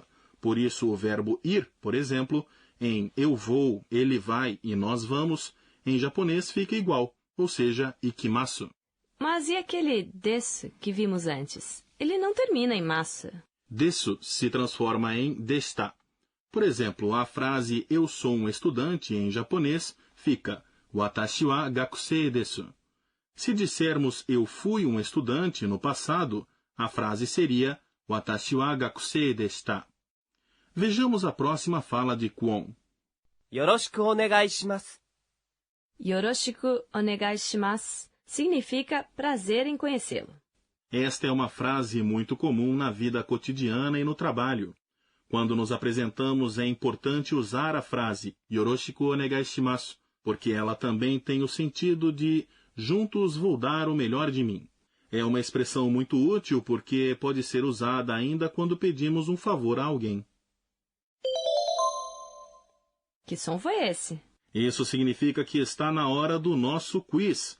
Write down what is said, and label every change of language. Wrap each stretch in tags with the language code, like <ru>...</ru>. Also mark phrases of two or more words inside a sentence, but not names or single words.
<pt>Por isso, o verbo ir, por exemplo, em eu vou, ele vai e nós vamos, em japonês fica igual, ou seja, ikimasu. Mas e aquele desu que vimos antes? Ele não termina em massa. Desu se transforma em desta. Por exemplo, a frase eu sou um estudante em japonês fica</pt> <ja>私は学生です.</ja> <pt>Se dissermos eu fui um estudante no passado, a frase seria</pt> <ja>私は学生でした.</ja> <pt>Vejamos a próxima fala de Kwon.</pt> <ja>よろしくお願いします。よろしくお願いします</ja> <pt>significa prazer em conhecê-lo. Esta é uma frase muito comum na vida cotidiana e no trabalho. Quando nos apresentamos, é importante usar a frase</pt> <ja>よろしくお願いします,</ja> <pt>porque ela também tem o sentido de juntos vou dar o melhor de mim. É uma expressão muito útil porque pode ser usada ainda quando pedimos um favor a alguém. Que som foi esse? Isso significa que está na hora do nosso quiz.</pt>